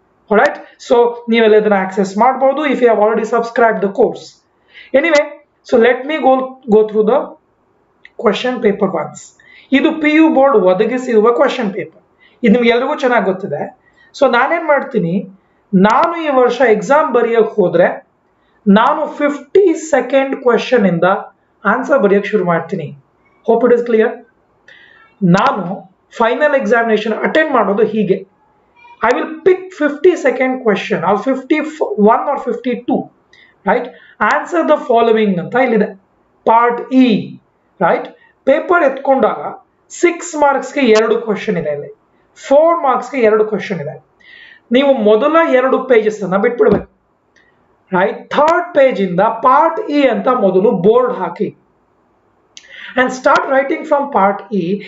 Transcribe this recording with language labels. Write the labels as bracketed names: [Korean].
[English] Alright, so [Kannada] ನೀವೆಲ್ಲ ಇದನ್ನ access ಮಾಡಬಹುದು [English] if you have already subscribed the course. Anyway, so let me go through the question paper once. [Kannada] ಇದು PU board ಒದಗಿಸಿರುವ question paper. ಇದು ನಿಮ್ಗೆ ಎಲ್ರಿಗೂ ಚೆನ್ನಾಗಿ ಗೊತ್ತಿದೆ. ಸೊ ನಾನೇನ್ ಮಾಡ್ತೀನಿ, ನಾನು ಈ ವರ್ಷ ಎಕ್ಸಾಮ್ ಬರೆಯಕ್ಕೆ ಹೋದ್ರೆ ನಾನು 50 ಸೆಕೆಂಡ್ ಕ್ವೆಶ್ಚನ್ ಇಂದ ಆನ್ಸರ್ ಬರೆಯಕ್ಕೆ ಶುರು ಮಾಡ್ತೀನಿ. [English] Hope it is clear. [Kannada] ನಾನು ಫೈನಲ್ ಎಕ್ಸಾಮಿನೇಷನ್ ಅಟೆಂಡ್ ಮಾಡೋದು ಹೀಗೆ. [English] I will pick 50 second question or 51 or 52, right? Answer the following [Kannada] ಅಂತ ಇಲ್ಲಿದೆ, part E. Right, paper ಎತ್ಕೊಂಡಾಗ 6 ಮಾರ್ಕ್ಸ್ಗೆ 2 question ಇದೆ, ಇಲ್ಲಿ 4 ಮಾರ್ಕ್ಸ್ಗೆ 2 ಕ್ವಶನ್ ಇದೆ. ನೀವು ಮೊದಲ 2 ಪೇಜಸ್ ಅನ್ನ ಬಿಟ್ಬಿಡ್ಬೇಕು. ರೈಟ್, ಥರ್ಡ್ ಪೇಜ್ ಇಂದ ಪಾರ್ಟ್ ಇ ಅಂತ ಮೊದಲು board hockey [English] And start writing from part E.